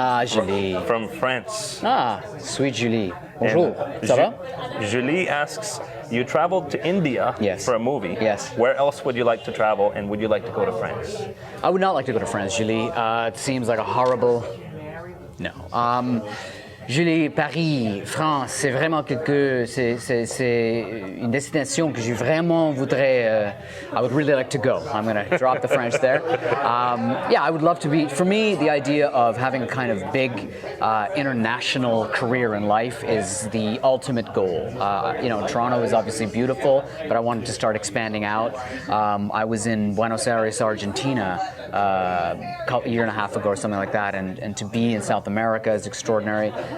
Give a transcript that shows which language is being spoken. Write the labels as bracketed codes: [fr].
[en] Julie. From France. Sweet Julie. [fr] Bonjour. Ça va? [en] Julie asks, you traveled to India Yes. for a movie. Yes. Where else would you like to travel, and would you like to go to France? I would not like to go to France, Julie. It seems like a horrible... No. [fr] Julie, Paris, France, c'est vraiment c'est une destination que je vraiment voudrais. [en] I would really like to go. I'm going to drop the French there. Yeah, I would love to be. For me, the idea of having a kind of big international career in life is the ultimate goal. Toronto is obviously beautiful, but I wanted to start expanding out. I was in Buenos Aires, Argentina, a year and a half ago or something like that, and to be in South America is extraordinary.